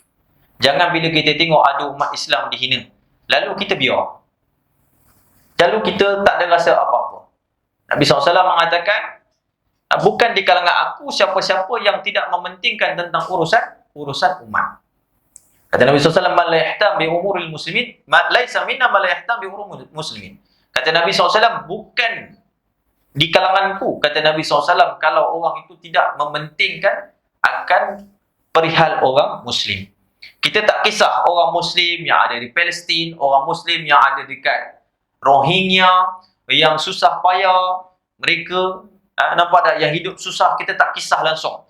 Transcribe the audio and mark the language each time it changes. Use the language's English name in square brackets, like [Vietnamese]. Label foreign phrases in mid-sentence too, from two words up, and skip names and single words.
[Malay] Jangan bila kita tengok ada umat Islam dihina, lalu kita biar. Lalu kita tak ada rasa apa-apa. Nabi SAW mengatakan, bukan di kalangan aku siapa-siapa yang tidak mementingkan tentang urusan umat. Kata Nabi SAW, [Arabic] من لا يهتم بأمور المسلمين ليس منا من لا يهتم بأمور المسلمين. [Malay] Kata Nabi SAW, bukan di kalanganku, kata Nabi SAW, kalau orang itu tidak mementingkan akan perihal orang Muslim. Kita tak kisah orang Muslim yang ada di Palestin, orang Muslim yang ada dekat Rohingya, yang susah payah, mereka nampak tak, yang hidup susah, kita tak kisah langsung.